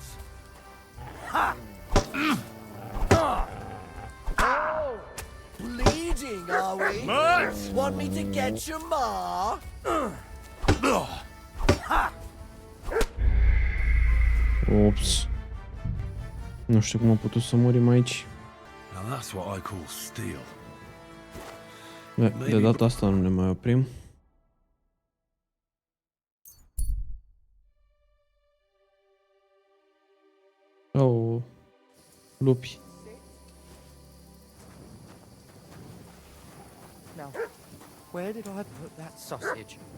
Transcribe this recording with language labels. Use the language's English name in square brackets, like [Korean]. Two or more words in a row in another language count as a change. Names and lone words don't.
[English] Ha! Bleeding, are we? Want me to get your ma? Ha! Ops. [Romanian] Nu știu cum am putut să murim aici. [English] Now that's what I call steel. [Romanian] De data asta nu ne mai oprim. Oh, lupi. [English] Now, where did I put that sausage?